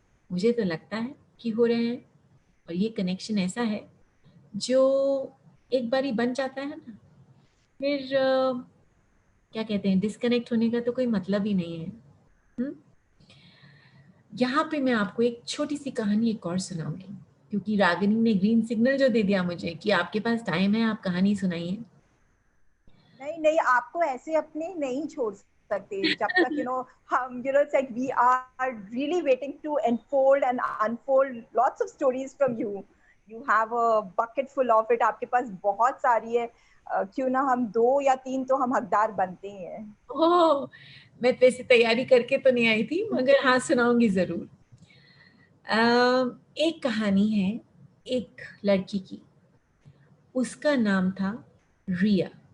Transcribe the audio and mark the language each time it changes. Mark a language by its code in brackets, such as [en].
[hi] मुझे तो लगता है कि हो रहे हैं। और ये कनेक्शन ऐसा है जो एक बारी बन जाता है ना, फिर क्या कहते हैं, डिस्कनेक्ट होने का तो कोई मतलब ही नहीं है। हुँ? यहाँ पे मैं आपको एक छोटी सी कहानी एक और सुनाऊंगी, क्योंकि रागिनी ने ग्रीन सिग्नल जो दे दिया मुझे कि आपके पास टाइम है, आप कहानी सुनाइए। नहीं नहीं, आपको ऐसे अपने नहीं छोड़ सकते जब तक हम [en] it's like we are really waiting to unfold and unfold lots of stories from you. You have a bucket full of it. [hi] आपके पास बहुत सारी है। क्यों ना हम 2 या 3 तो हम हकदार बनते ही हैं। ओह! मैं तो ऐसी तैयारी करके तो नहीं आई थी, मगर हाँ सुनाऊंगी जरूर। एक कहानी है एक लड़की की, उसका नाम था रिया।